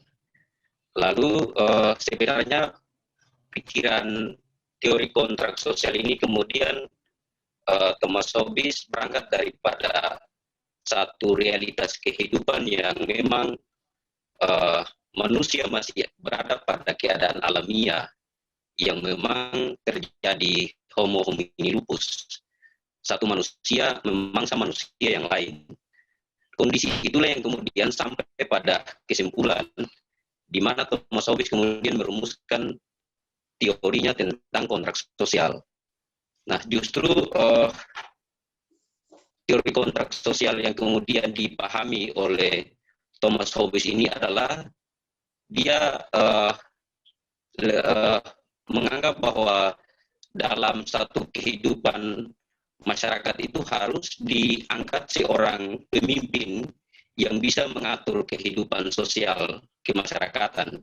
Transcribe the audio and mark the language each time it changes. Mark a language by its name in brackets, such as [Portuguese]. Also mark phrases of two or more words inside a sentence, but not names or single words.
[Indonesian] Lalu sebenarnya pikiran teori kontrak sosial ini kemudian Thomas Hobbes berangkat daripada satu realitas kehidupan yang memang manusia masih berada pada keadaan alamiah yang memang terjadi [Latin] homo homini lupus. [Indonesian] Satu manusia memangsa manusia yang lain. Kondisi itulah yang kemudian sampai pada kesimpulan di mana Thomas Hobbes kemudian merumuskan teorinya tentang kontrak sosial. Nah, justru teori kontrak sosial yang kemudian dipahami oleh Thomas Hobbes ini adalah dia menganggap bahwa dalam satu kehidupan masyarakat itu harus diangkat seorang pemimpin yang bisa mengatur kehidupan sosial kemasyarakatan.